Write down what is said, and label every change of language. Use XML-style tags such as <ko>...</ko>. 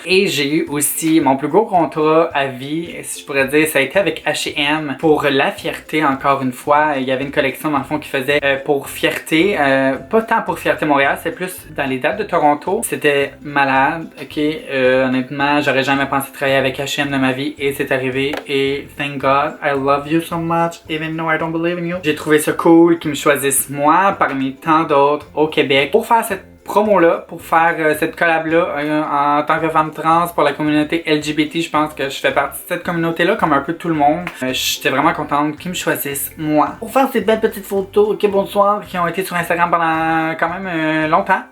<fr>Et j'ai eu aussi mon plus gros contrat à vie, si je pourrais dire, ça a été avec H&M pour la fierté encore une fois. Il y avait une collection dans le fond qui faisait pour fierté. Pas tant pour Fierté Montréal, c'est plus dans les dates de Toronto. C'était malade, ok? Honnêtement, j'aurais jamais pensé travailler avec H&M de ma vie et c'est arrivé.</fr> <en>Et thank God, I love you so much, even though I don't believe in you.</en> <fr>J'ai trouvé ça cool qu'ils me choisissent moi parmi tant d'autres au Québec pour faire cette promo-là, pour faire cette collab-là en tant que femme trans pour la communauté LGBT. Je pense que je fais partie de cette communauté-là comme un peu tout le monde. J'étais vraiment contente qu'ils me choisissent, moi. Pour faire ces belles petites photos, ok, bonsoir, qui ont été sur Instagram pendant quand même longtemps.</fr>